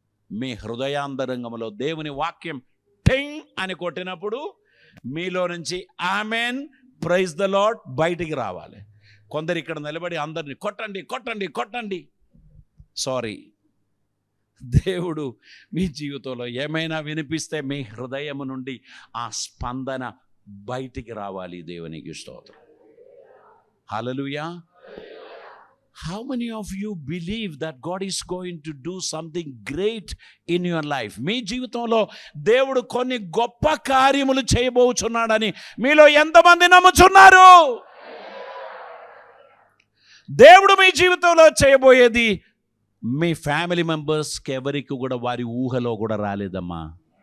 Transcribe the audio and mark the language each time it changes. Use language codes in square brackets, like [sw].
[te] మీ హృదయాంతరంగంలో దేవుని వాక్యం టింగ్ అని కొట్టినప్పుడు మీలో నుంచి ఆమెన్, [en] praise the lord [te] బయటికి రావాలి. కొందరు ఇక్కడ నిలబడి అందరినీ కొట్టండి కొట్టండి కొట్టండి. సారీ, దేవుడు మీ జీవితంలో ఏమైనా వినిపిస్తే మీ హృదయం నుండి ఆ స్పందన బయటికి రావాలి. దేవునికి స్తోత్రం. హల్లెలూయా. [en] How many of you believe that God is going to do something great in your life? [te] మీ జీవితంలో దేవుడు కొన్ని గొప్ప కార్యములు చేయబోచున్నాడని మీలో ఎంతమంది నమ్ముచున్నారు? దేవుడు మీ జీవితంలో చేయబోయేది మీ ఫ్యామిలీ మెంబర్స్కి ఎవరికి కూడా వారి ఊహలో కూడా రాలేదమ్మా.